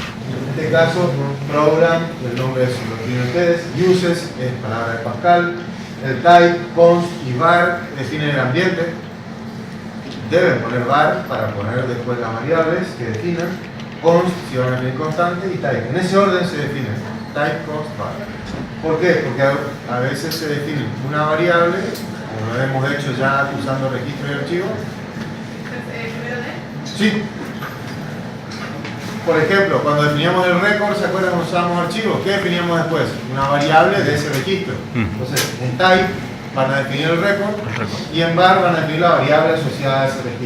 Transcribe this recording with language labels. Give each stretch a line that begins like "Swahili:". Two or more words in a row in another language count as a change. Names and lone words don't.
Spanish: En este caso, program, el nombre lo tienen ustedes, uses es palabra de Pascal, el type, const y var definen el ambiente. Deben poner var para poner después las variables que definan, const si van a definir constante y type. En ese orden se define type, const, var. ¿Por qué? Porque a veces se define una variable, como lo hemos hecho ya usando registro y archivo. Sí. Por ejemplo, cuando definíamos el récord, ¿se acuerdan cuando usábamos archivos? ¿Qué definíamos después? Una variable de ese registro. Entonces, en type van a definir el récord y en var van a definir la variable asociada a ese registro.